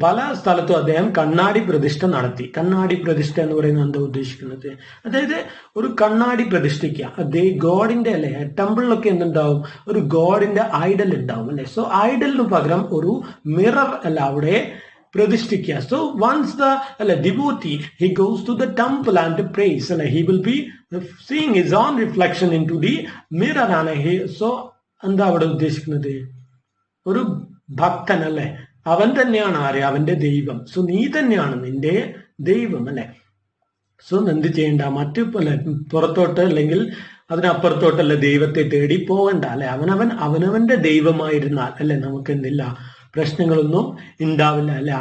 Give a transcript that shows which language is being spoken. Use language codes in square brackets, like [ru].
[ml] പല സ്ഥലത്തും അദ്ദേഹം കണ്ണാടി പ്രതിഷ്ഠ നടത്തി. കണ്ണാടി പ്രതിഷ്ഠ എന്ന് പറയുന്നത് എന്താ ഉദ്ദേശിക്കുന്നത്? അതായത് ഒരു കണ്ണാടി പ്രതിഷ്ഠിക്കുക. ഗോഡിന്റെ ടെമ്പിളിലൊക്കെ എന്തുണ്ടാവും? ഒരു ഗോഡിന്റെ ഐഡൽ ഉണ്ടാവും സോ ഐഡലിന് പകരം ഒരു മിറർ അവിടെ പ്രതിഷ്ഠിക്കുക. [en] so once the devotee he goes to the temple and prays he will be seeing his own reflection into the mirror so [ml] എന്താ അവിടെ ഉദ്ദേശിക്കുന്നത്? ഒരു ഭക്തൻ അവൻ തന്നെയാണ് അവന്റെ ദൈവം. സോ നീ തന്നെയാണ് നിന്റെ ദൈവം സോ എന്ത് ചെയ്യണ്ട? മറ്റു പുറത്തോട്ട് അല്ലെങ്കിൽ അതിനപ്പുറത്തോട്ടല്ല ദൈവത്തെ തേടി പോകണ്ട അല്ലെ. അവനവന്റെ ദൈവമായിരുന്നാൽ അല്ലെ നമുക്ക് എന്തില്ല, പ്രശ്നങ്ങളൊന്നും ഉണ്ടാവില്ല അല്ലെ.